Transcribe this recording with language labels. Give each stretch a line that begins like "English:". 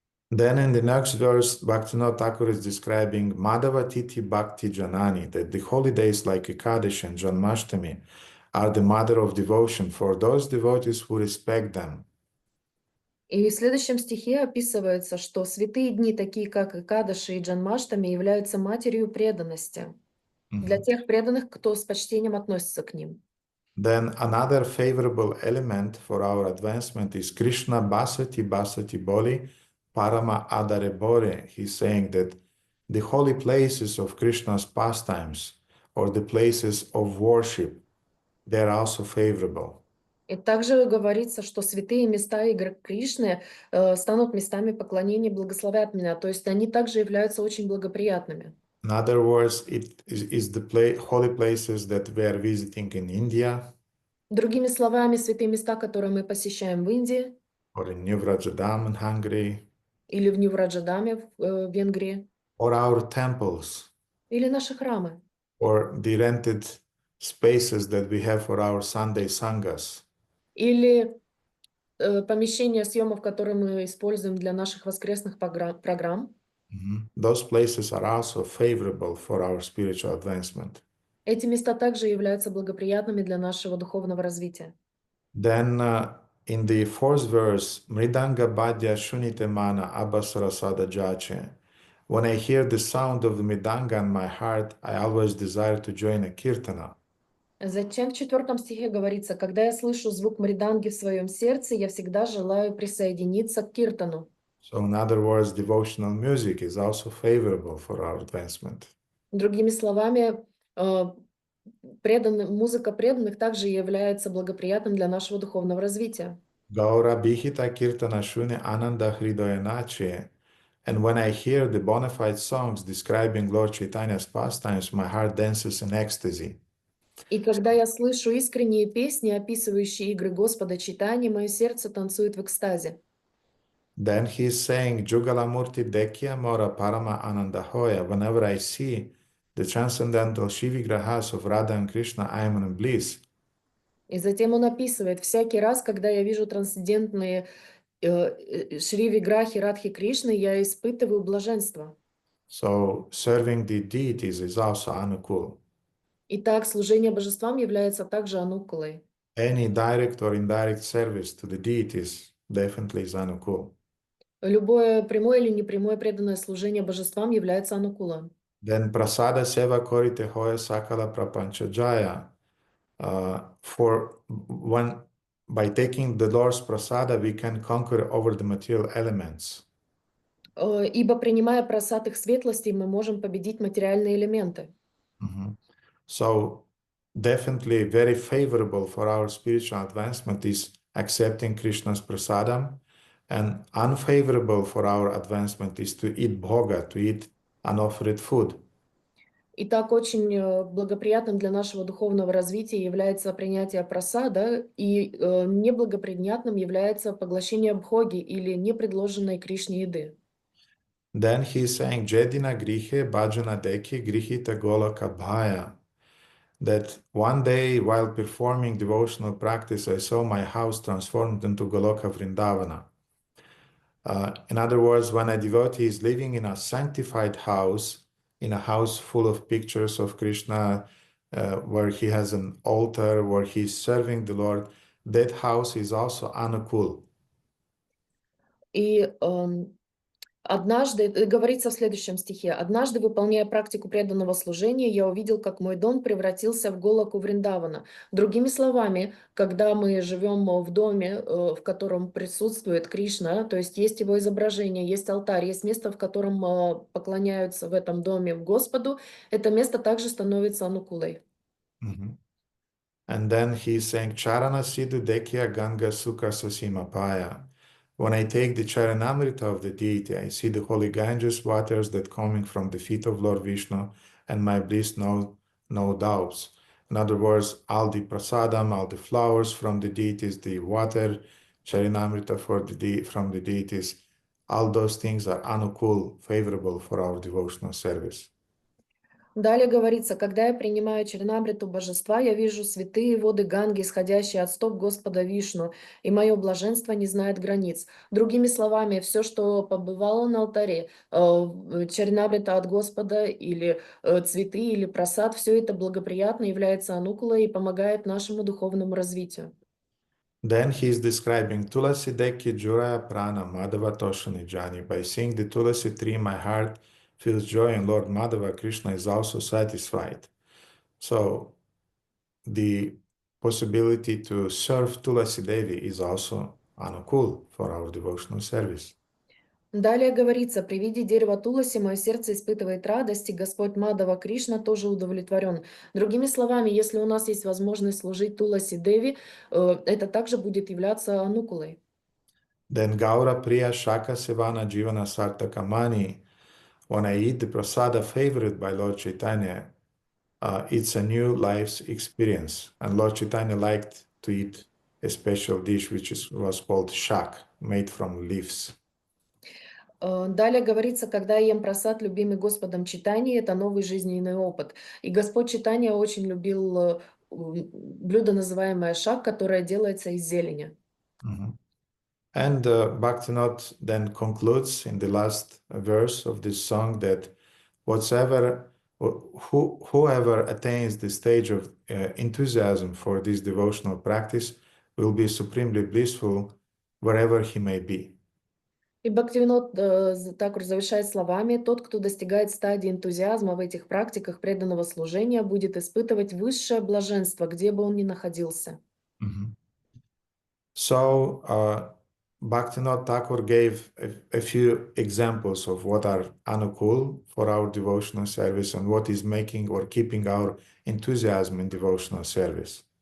English: Then in the next verse, Bhaktivinoda Thakur is describing Madhava Tithi Bhakti Janani, that the holidays like Ekadashi and Janmashtami are the mother of devotion for those devotees who respect them.
Russian: И в следующем стихе описывается, что святые дни, такие как Экадаши и Джанмаштами, являются матерью преданности для тех преданных, кто с почтением относится к ним.
English: Then another favorable element for our advancement is
Bangla: Krishna Basati Basati Boli Parama Adare Bore.
English: He's saying that the holy places of Krishna's pastimes or the places of worship, they're also favorable.
Russian: И также говорится, что святые места игры Кришны станут местами поклонения, благословят меня. То есть они также являются очень благоприятными.
English: In other words, it is the holy places that we are visiting in India,
Russian: Другими словами, святые места, которые мы посещаем в Индии
English: or in New Vrajadam in Hungary,
Russian: или в Нью-Враджадаме в Венгрии,
English: or our temples,
Russian: или наши храмы,
English: or the rented spaces that we have for our Sunday sanghas.
Russian: или помещения съемов, которые мы используем для наших воскресных программ.
English: Those places are also favorable for our spiritual advancement.
Russian: Эти места также являются благоприятными для нашего духовного развития.
English: Then in the fourth verse,
Bangla: Mridanga Badya Shunite Mana Abasarasada Jache.
English: When I hear the sound of the Mridanga in my heart, I always desire to join a kirtana.
Russian: Затем в 4 стихе говорится: «Когда я слышу звук мриданги в своем сердце, я всегда желаю присоединиться к киртану».
English: So in other words, devotional music is also favorable for our advancement.
Russian: Другими словами, музыка преданных также является благоприятным для нашего духовного развития.
Bangla: Gaura Bihita Kirtana Shune Ananda Hridayanache.
English: And when I hear the bona fide songs describing Lord Chaitanya's pastimes, my heart dances in ecstasy.
Russian: И когда я слышу искренние песни, описывающие игры Господа Чайтаньи, мое сердце танцует в экстазе.
English: Then he is saying,
Bangla: Jugalamurti Dekya Mora Parama Ananda Hoya.
English: Whenever I see the transcendental Shivigrahas of Radha and Krishna, I am in bliss.
Russian: И затем он описывает: всякий раз, когда я вижу трансцендентные Шри Виграхи Радхи Кришны я испытываю блаженство.
English: So serving the deities is also anukul.
Russian: Итак, служение божествам является также анукулой.
English: Any direct or indirect service to the deities definitely is anukul.
Russian: Любое прямое или непрямое преданное служение божествам является анукула.
Bangla: Then prasada seva korite hoya sakala prapancha jaya.
English: For when by taking the Lord's prasada, we can conquer over the material elements.
Russian: Ибо принимая просад их светлости, мы можем победить материальные элементы. Mhm.
English: So definitely very favorable for our spiritual advancement is accepting Krishna's prasadam, and unfavorable for our advancement is to eat bhoga, to eat unoffered food.
Russian: Итак, очень благоприятным для нашего духовного развития является принятие прасада, и неблагоприятным является поглощение бхоги или непредложенной Кришне еды.
English: Then he is saying,
Bangla: Jedina grihe bhajana deki grihita golaka bhaya.
English: That one day while performing devotional practice, I saw my house transformed into Goloka Vrindavana. In other words, when a devotee is living in a sanctified house, in a house full of pictures of Krishna, where he has an altar, where he is serving the Lord, that house is also anukul.
Russian: И однажды, говорится в следующем стихе, «Однажды, выполняя практику преданного служения, я увидел, как мой дом превратился в Голаку Вриндавана». Другими словами, когда мы живем в доме, в котором присутствует Кришна, то есть есть его изображение, есть алтарь, есть место, в котором поклоняются в этом доме Господу, это место также становится анукулой.
Bangla: Mhm.
English: And then he's saying,
Bangla: Charana Sidhu Dekya Ganga Sukha Sasima Paya.
English: When I take the Charanamrita of the deity, I see the holy Ganges waters that coming from the feet of Lord Vishnu, and my bliss no doubts. In other words, all the prasadam, all the flowers from the deities, the water, Charanamrita from the deities, all those things are anukul, favorable for our devotional service.
Russian: Далее говорится, когда я принимаю Чарнамриту божества, я вижу святые воды Ганги, исходящие от стоп Господа Вишну, и мое блаженство не знает границ. Другими словами, все, что побывало на алтаре, Чарнамрита от Господа или цветы, или просад, все это благоприятно является анукулой и помогает нашему духовному развитию.
English: Then he is describing
Bangla: Tulasi Deki Juraya Prana Madhava Toshani Jani.
English: By seeing the Tulasi tree, my heart feels joy, and Lord Madhava Krishna is also satisfied. So the possibility to serve Tulasi Devi is also anukul for our devotional service.
Russian: Далее говорится, при виде дерева Туласи мое сердце испытывает радость, и Господь Мадава Кришна тоже удовлетворен. Другими словами, если у нас есть возможность служить Туласи Деви, это также будет являться анукулой.
Bangla: Then Gaura Priya Shaka Sevana Jivana Sartakamani.
English: When I eat the prasada favored by Lord Chaitanya, it's a new life's experience. And Lord Chaitanya liked to eat a special dish which was called shak, made from leaves.
Russian: Далее говорится, когда я ем просад, любимый Господом Читания, это новый жизненный опыт. И Господь Читания очень любил блюдо, называемое шак, которое делается из зелени. Mm-hmm.
English: And Bhaktivinoda then concludes in the last verse of this song that whoever attains the stage of enthusiasm for this devotional practice will be supremely blissful wherever he may be.
Russian: И Бхактивинод Такур завершает словами: «Тот, кто достигает стадии энтузиазма в этих практиках преданного служения, будет испытывать высшее блаженство, где бы он ни находился». Mm-hmm.
English: So Bhaktivinoda Thakur gave a few examples of what are anukul for our devotional service and what is making or keeping our enthusiasm in devotional service.